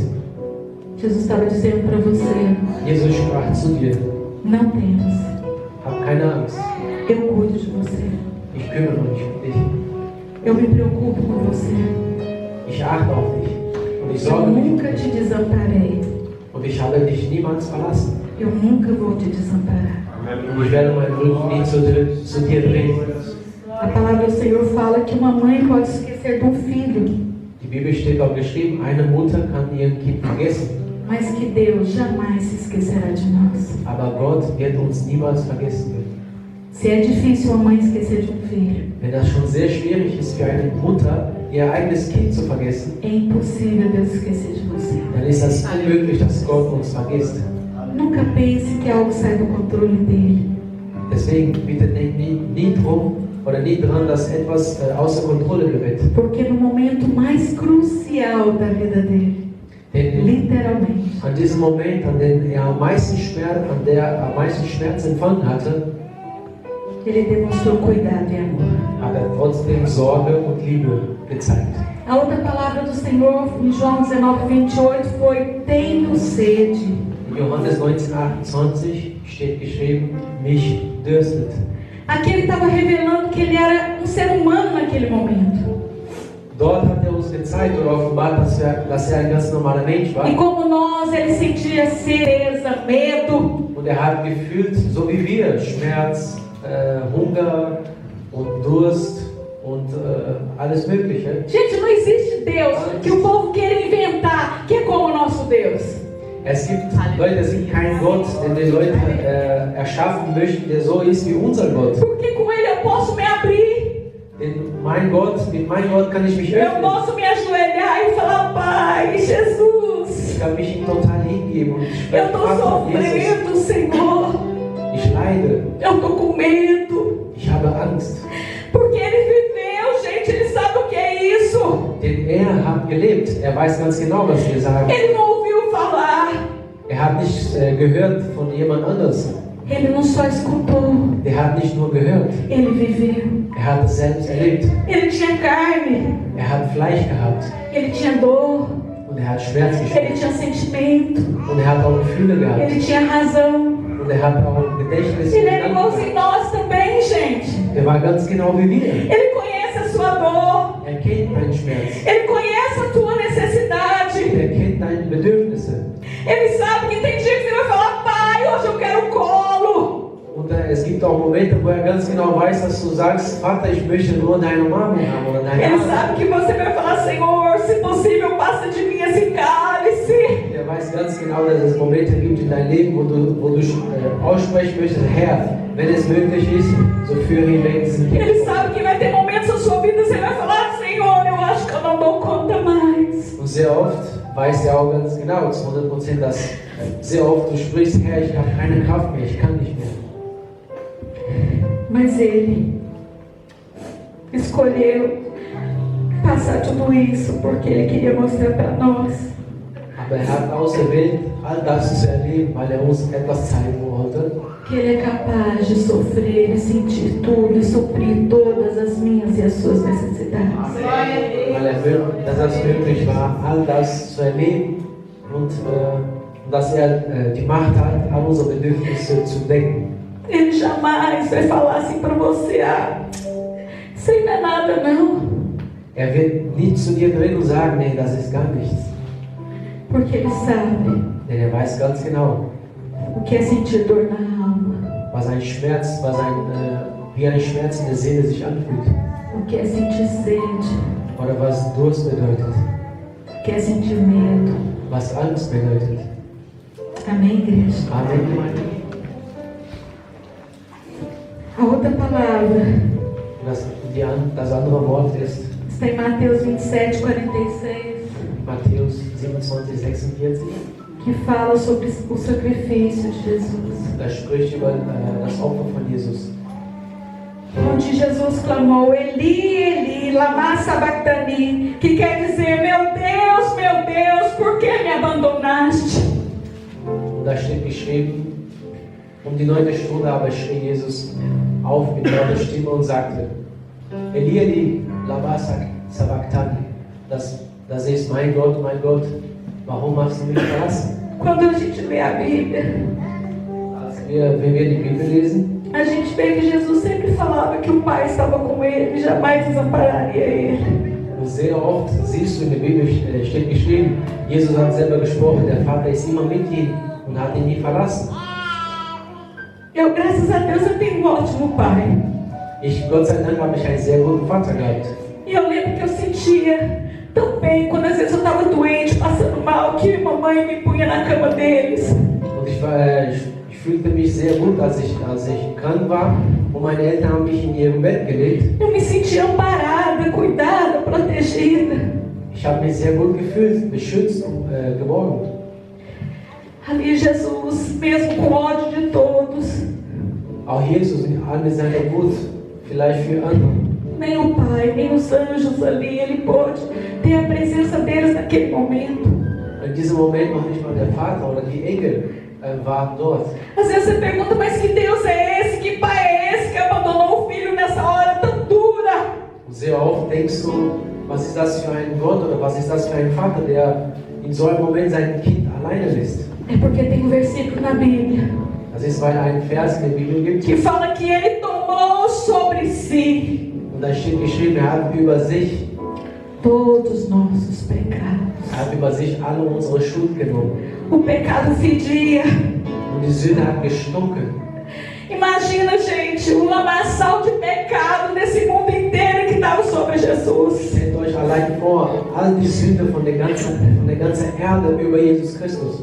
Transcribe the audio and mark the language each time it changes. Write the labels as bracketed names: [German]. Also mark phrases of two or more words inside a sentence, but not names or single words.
[Portuguese] Jesus estava dizendo para você, [German] Jesus sprach zu dir, [Portuguese] não temas, [German] hab keine Angst, [Portuguese] eu cuido de você. [German] ich kümmere mich um dich, [Portuguese] Eu me preocupo com você. [German] ich achte auf dich und ich [Portuguese] Eu [German] sorge mich um [Portuguese] nunca te desamparei. [German] und ich habe dich niemals verlassen. [Portuguese] Eu nunca vou te desamparar. [German] Und ich werde meinen Rücken nie zu dir drehen. [Portuguese] A palavra do Senhor fala que uma mãe pode esquecer de um filho, [German] Die Bibel steht auch geschrieben, eine Mutter kann ihr Kind vergessen, [Portuguese] mas que Deus jamais se esquecerá de nós. [German] aber Gott wird uns niemals vergessen. [Portuguese] Se é difícil uma mãe esquecer de um filho, [German] Wenn das schon sehr schwierig ist für eine Mutter, ihr eigenes Kind zu vergessen, [Portuguese] é impossível Deus esquecer de você. [German] dann ist das unmöglich, dass Gott uns vergisst. [Portuguese] Nunca pense que algo sai do controle dele. [German] Deswegen bitte nie dran, dass etwas außer Kontrolle gerät. [Portuguese] Porque no momento mais crucial da vida dele, [German] Denn literalmente, an diesem Moment, an dem er am meisten Schmerz empfangen hatte, [Portuguese] ele demonstrou cuidado e amor. [German] hat er trotzdem Sorge und Liebe gezeigt. [Portuguese] A outra palavra do Senhor, em João 19, 28, foi: tenho sede. [German] In Johannes 19,28 steht geschrieben, mich dürstet. [Portuguese] Aqui ele estava revelando que ele era um ser humano naquele momento. [German] Dort hat er uns gezeigt oder offenbart, dass er ein ganz normaler Mensch war. [Portuguese] E como nós, ele sentia certeza, medo. [German] Und er hat gefühlt, so wie wir, Schmerz, Hunger und Durst. und alles Mögliche. [Portuguese] Gente, não existe Deus que o povo queira inventar, que é como o nosso Deus. [German] Es gibt Leute, es gibt keinen Gott, den die Leute erschaffen möchten, der so ist wie unser Gott. [Portuguese] Porque com ele eu posso me abrir. [German] Mit meinem Gott kann ich mich Eu öffnen. [Portuguese] posso me ajoelhar e falar, Pai, Jesus, [German] Ich kann mich ihm total hingeben und ich eu spreche, estou Vater, Jesus, [Portuguese] sofrendo, Senhor. [German] ich leide, [Portuguese] Eu estou com medo. [German] ich habe Angst. [Portuguese] Porque ele viveu, gente, ele sabe o que é isso. [German] Denn hat gelebt, weiß ganz genau, was wir sagen. [Portuguese] Ele não ouviu falar. [German] Hat nicht gehört von jemand anders. [Portuguese] Ele não só escutou. [German] Der hat nicht nur gehört. [Portuguese] Ele viveu. [German] Hat es selbst erlebt. [Portuguese] Ele tinha carne. [German] Hat Fleisch gehabt. [Portuguese] Ele tinha dor. [German] Und hat Schmerz Ele gespürt. [Portuguese] tinha sentimento. [German] Und hat auch Gefühle gehabt. [Portuguese] Ele tinha razão. [German] Und hat auch Gedächtnis. [Portuguese] Ele é igualzinho nós também, gente. [German] War ganz genau wie wir. [Portuguese] Ele conhece a sua dor. [German] Kennt deinen Schmerz. [Portuguese] Ele conhece a tua necessidade. [German] Kennt deine Bedürfnisse. [Portuguese] Ele sabe que tem dia que você vai falar, Pai, hoje eu quero colo. [German] Und es gibt auch Momente, wo ganz genau weiß, dass du sagst, Vater, ich möchte nur deine Umarmung haben oder deine Ele Arme. [Portuguese] sabe que você vai falar, Senhor, se possível, passa de mim esse cálice. [German] Weiß ganz genau, dass es Momente gibt in deinem Leben, wo du aussprechen möchtest, Herr, wenn es möglich ist, so führe ihn weg diesen Kelch. [Portuguese] Ele sabe que vai ter momentos na sua vida, você vai falar, Senhor, eu acho que eu não dou conta mais. [German] Und sehr oft weiß er auch ganz genau, zu 100%, dass sehr oft du sprichst, Herr, ich habe keine Kraft mehr, ich kann nicht mehr. [Portuguese] Mas ele escolheu passar tudo isso porque ele queria mostrar para nós. [German] Aber hat auserwählt, all das zu erleben, weil uns etwas zeigen wollte. [Portuguese] Que ele é capaz de sofrer e sentir tudo e suprir todas as minhas e as suas necessidades. [German] Weil will, dass es möglich war, all das zu erleben und dass die Macht hat, all unsere Bedürfnisse zu decken. [Portuguese] Ele jamais vai falar assim para você, isso aí não é nada não. [German] Wird nicht zu dir reden und sagen, nee, das ist gar nichts. [Portuguese] Porque ele sabe. [German] Denn weiß ganz genau, [Portuguese] o que é sentir dor na alma. [German] Was ein Schmerz, wie ein Schmerz in der Seele sich anfühlt. [Portuguese] O que é sentir sede. [German] Oder was Durst bedeutet. [Portuguese] O que é sentir medo. [German] Was Angst bedeutet. [Portuguese] Amém, igreja? Amém. A outra palavra [German] das andere Wort ist [Portuguese] está em Mateus 27, 46. [German] Matthäus 27, 46. [Portuguese] Que fala sobre o sacrifício de Jesus. [German] Das spricht über das Opfer von Jesus. [Portuguese] Onde Jesus clamou, [Aramaic] Eli, Eli, lama sabachthani, [Portuguese] que quer dizer, meu Deus, por que me abandonaste? [German] Und da steht geschrieben, die 9. Stunde aber schrie Jesus auf mit lauter Stimme und sagte, [Aramaic] Eli, Eli, lama sabachthani, [German] das ist mein Gott, warum hast du mich verlassen? [Portuguese] Quando a gente lê a Bíblia, [German] wenn wir die Bibel lesen, [Portuguese] a gente vê que Jesus sempre falava que o Pai estava com ele, jamais desampararia ele. [German] Sehr oft siehst du in der Bibel steht geschrieben, Jesus hat selber gesprochen, der Vater ist immer mit ihm und hat ihn nie verlassen. [Portuguese] Eu, graças a Deus, eu tenho um ótimo pai. [German] Gott sei Dank, habe ich einen sehr guten Vater gehabt. [Portuguese] E eu lembro que eu sentia tão bem quando às vezes eu estava doente, passando mal, que mamãe me punha na cama deles. [German] Und ich fühlte mich sehr gut, als ich krank war und meine Eltern haben mich in ihrem Bett gelegt. [Portuguese] Eu me sentia amparada, cuidada, protegida. [German] Ich habe mich sehr gut gefühlt, beschützt und geborgen. [Portuguese] Ali Jesus, mesmo com ódio de todos, [German] Auch Jesus in all seiner Wut, vielleicht für andere. [Portuguese] nem o Pai, nem os anjos ali, ele pôde ter a presença deles naquele momento. [German] In diesem Moment noch nicht mal der Vater oder die Engel waren dort. [Portuguese] Às vezes você pergunta, mas que Deus é esse? Que Pai é esse que abandonou o filho nessa hora tão dura? [German] Sehr oft denkst du, was ist das für ein Gott oder was ist das für ein Vater, der in so einem Moment sein Kind alleine lässt? [Portuguese] É porque tem um versículo na Bíblia [German] Das ist, weil ein Vers in der Bibel gibt. [Portuguese] que fala que ele tomou sobre si [German] Und da steht geschrieben, hat über sich [Portuguese] todos nossos pecados. [German] hat über sich alle unsere Schuld genommen. [Portuguese] O pecado fedia. [German] Und die Sünde hat gestunken. [Portuguese] Imagina, gente, um lamaçal de pecado desse mundo inteiro que estava Jesus. [German] Stellt euch allein vor, all die Sünde von der ganzen Erde über Jesus Christus.